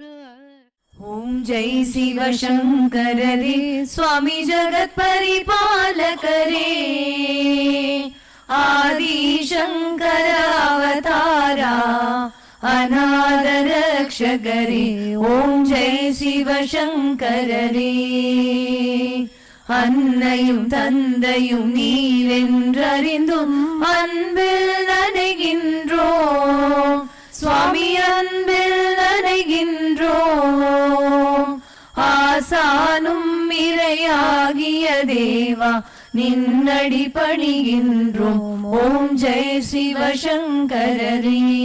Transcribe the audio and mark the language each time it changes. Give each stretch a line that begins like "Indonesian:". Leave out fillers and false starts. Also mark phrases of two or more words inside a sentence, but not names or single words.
Kannada: ಓಂ ಜೈ ಶಿವ ಶಂಕರ ರೇ ಸ್ವಾಮಿ ಜಗತ್ ಪರಿಪಾಲಕರೇ ಆದಿ ಶಂಕರ ಅವತಾರ ಅನಾಥ ರಕ್ಷಕರೇ ಓಂ ಜೈ ಶಿವ ಶಂಕರರೇ.
Tamil: அன்னையும் தந்தையும் நீவென்றறிந்தும் அன்பில் நனைகின்றோம் சுவாமி அன்பில் நனைகின்றோம். ஆசானும் இறையாகிய தேவா நின்னடி பணிகின்றோம் ஓம் ஜெய சிவசங்கரரே.